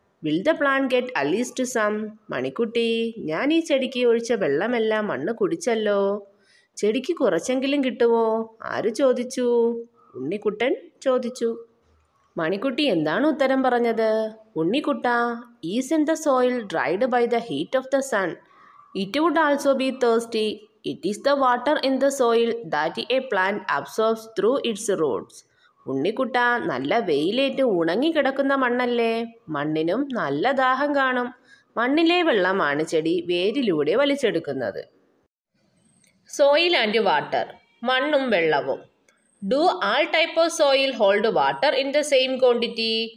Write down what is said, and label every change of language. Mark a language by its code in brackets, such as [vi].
[en] Will the plant get at least some? [ml] Manikutty, ഞാൻ ഈ ചെടിക്ക് ഒഴിച്ച വെള്ളമെല്ലാം മണ്ണ് കുടിച്ചല്ലോ. ചെടിക്ക് കുറച്ചെങ്കിലും കിട്ടുമോ? ആര് ചോദിച്ചു? ഉണ്ണിക്കുട്ടൻ ചോദിച്ചു. മണിക്കുട്ടി എന്താണ് ഉത്തരം പറഞ്ഞത്? [en] ഉണ്ണിക്കുട്ട, is in the soil dried by the heat of the sun? It would also be thirsty. It is the water in the soil that a plant absorbs through its roots. [ml] ഉണ്ണിക്കുട്ട, നല്ല വെയിലേറ്റ് ഉണങ്ങിക്കിടക്കുന്ന മണ്ണല്ലേ? മണ്ണിനും നല്ല ദാഹം കാണും. മണ്ണിലെ വെള്ളമാണ് ചെടി വേരിലൂടെ വലിച്ചെടുക്കുന്നത്. [en] soil and water, [ml] മണ്ണും വെള്ളവും. [en] Do all type of soil hold water in the same quantity?